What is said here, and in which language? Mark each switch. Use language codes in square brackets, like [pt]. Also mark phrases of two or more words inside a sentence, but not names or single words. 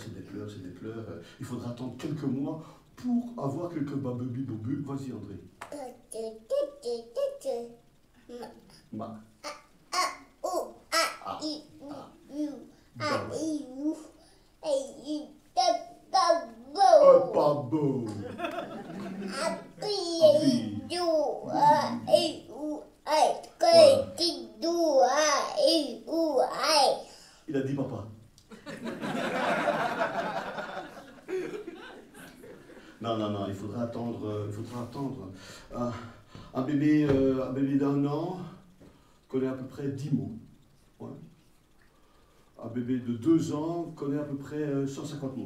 [fr] Il faudra attendre quelques mois pour avoir quelques babubi bobu. Vas-y, André. Ma. O, A, A. I, U, U, Ben A, ouais. I, U, A, I, pas beau. Pas beau. Appui, do, A, I, U, I, Voilà. do, A, I, U, I. Il a dit papa. Non, non, non, il faudra attendre. Il faudra attendre. Un bébé d'un an connaît à peu près 10 mots. Ouais. Un bébé de 2 ans connaît à peu près 150 mots.